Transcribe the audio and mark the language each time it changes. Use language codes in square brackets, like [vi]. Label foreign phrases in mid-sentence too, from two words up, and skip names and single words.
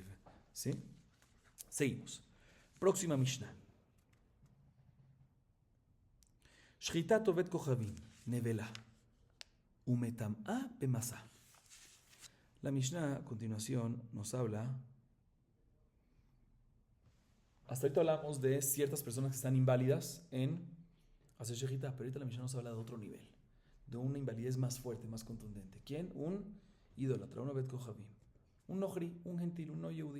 [es] ¿Sí? Seguimos. Próxima Mishnah. [he] Shchitat ovet kochavim, nevela, umetam'a bemasa. [es] La Mishnah a continuación nos habla. Hasta ahorita hablamos de ciertas personas que están inválidas en hacer shejitá, pero ahorita la Mishnah nos habla de otro nivel, de una invalidez más fuerte, más contundente. ¿Quién? Un idólatra, un [he] ovet kochavim, [es] un nohri, un gentil, un no yehudí.